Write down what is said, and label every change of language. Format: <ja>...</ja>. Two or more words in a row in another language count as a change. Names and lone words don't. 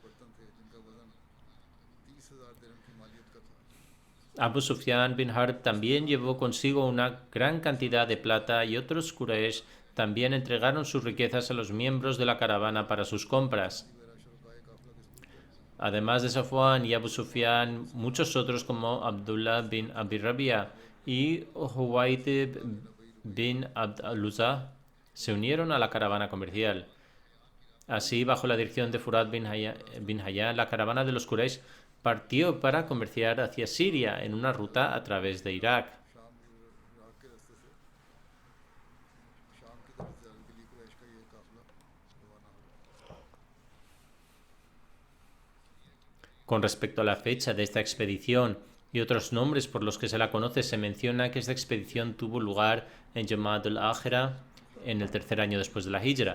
<es>Abu Sufyan bin Harb también llevó consigo una gran cantidad de plata y otros Quraysh también entregaron sus riquezas a los miembros de la caravana para sus compras. Además de Safwan y Abu Sufyan, muchos otros como Abdullah bin Abi Rabia y Huwaytib bin Abd al-Uzza se unieron a la caravana comercial. Así, bajo la dirección de Furat bin Hayyan, la caravana de los Quraysh partió para comerciar hacia Siria en una ruta a través de Irak. Con respecto a la fecha de esta expedición y otros nombres por los que se la conoce, se menciona que esta expedición tuvo lugar en Jamad al-Akhira en el tercer año después de la Hijra.</es>